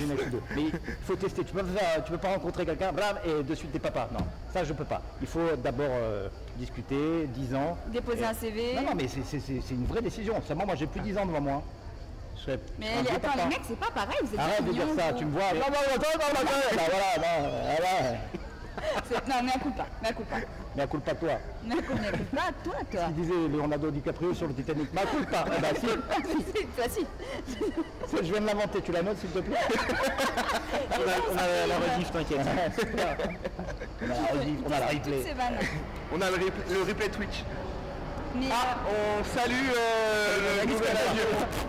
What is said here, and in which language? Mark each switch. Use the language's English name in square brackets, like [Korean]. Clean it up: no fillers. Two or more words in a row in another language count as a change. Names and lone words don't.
[French] Mais il faut tester, tu peux pas rencontrer quelqu'un, blam, et de suite t'es papa. Non, ça je peux pas. Il faut d'abord discuter, 10 ans. Déposer un CV. Non, mais c'est une vraie décision. Seulement moi j'ai plus 10 ans devant moi. Mais attends, les mecs, c'est pas pareil, vous êtes arrête de dire ça, tu me vois. Non, [Latin] mea culpa. Mea culpa toi. Mea culpa toi. [French] Il disait Leonardo DiCaprio sur le Titanic. [Latin] Mea culpa. [French] Eh ben si. Je viens de l'inventer, tu la notes s'il te plaît? On a la rediff, t'inquiète. On a la replay. On a le replay Twitch. Mais on salue le nouvel adieu.